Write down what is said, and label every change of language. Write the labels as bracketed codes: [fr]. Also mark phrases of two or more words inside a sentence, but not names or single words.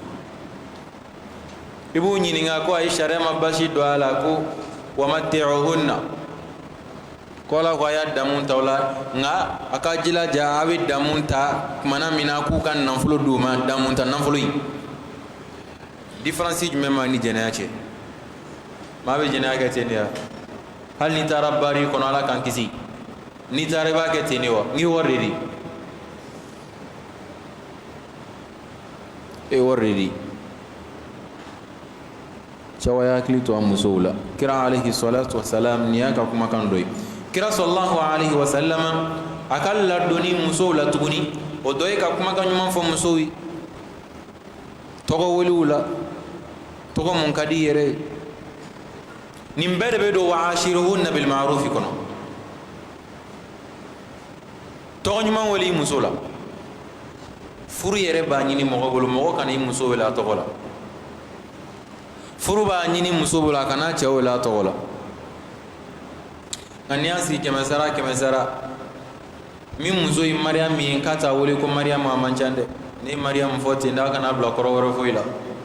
[bm] i b'u ɲininka ko ayi sariya ma basi don a la ko [ar] ومتعوهن [bm] ko Ala ko a y'a damu ta o la nka a ka jilaja a bɛ damu ta tumana min na k'u ka nafolo d'u ma damu ta nafolo in différence jumɛn b'a ni jɛnɛya cɛ maa bɛ jɛnɛya kɛ ten de wa hali n'i taara bari kɔnɔ Ala k'an kisi n'i taara i b'a kɛ ten de wa n k'i wari de di e wari de di cɛwa ya hakili to a musow la kira [ar] عليه الصلاة والسلام [bm] nin y'a ka kumakan dɔ ye kira [ar] صلى الله عليه وسلم [bm] a ka ladonni musow la tuguni o dɔ ye ka kumakan ɲuman fɔ musow ye tɔgɔ welew la tɔgɔ mun ka di yɛrɛ nin bɛɛ de bɛ don [ar] وعاشروهن بالمعروف [bm] kɔnɔ tɔgɔ ɲuman wele i muso la furu yɛrɛ b'a ɲini mɔgɔ bolo mɔgɔ kana i muso wele a tɔgɔ la furu b'a ɲini muso bolo a kana cɛ wele a tɔgɔ la nka n'i y'a sigi kɛmɛ sara min muso ye mariyamu ye k'a t'a wele ko mariyamu a man ca dɛ ne ye mariyamu fɔ ten d'a kana bila kɔrɔ wɛrɛ foyi la